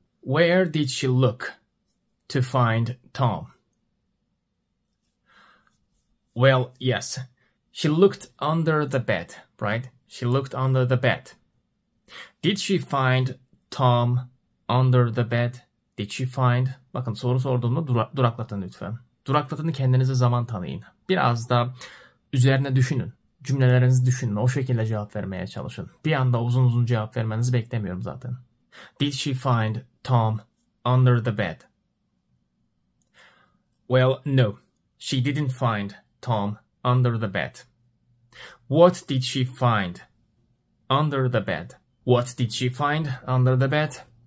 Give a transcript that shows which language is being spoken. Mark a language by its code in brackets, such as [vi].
[en] Where did she look to find Tom? Well, yes, she looked under the bed, right? She looked under the bed. Did she find Tom under the bed? Did she find? [tr] Bakın soru sorduğumda duraklatın lütfen. Duraklatın, kendinize zaman tanıyın. Biraz da üzerine düşünün. Cümlelerinizi düşünün. O şekilde cevap vermeye çalışın. Bir anda uzun uzun cevap vermenizi beklemiyorum zaten. [en] Did she find Tom under the bed? Well, no. She didn't find Tom under the bed. What did she find under the bed? What did she find under the bed?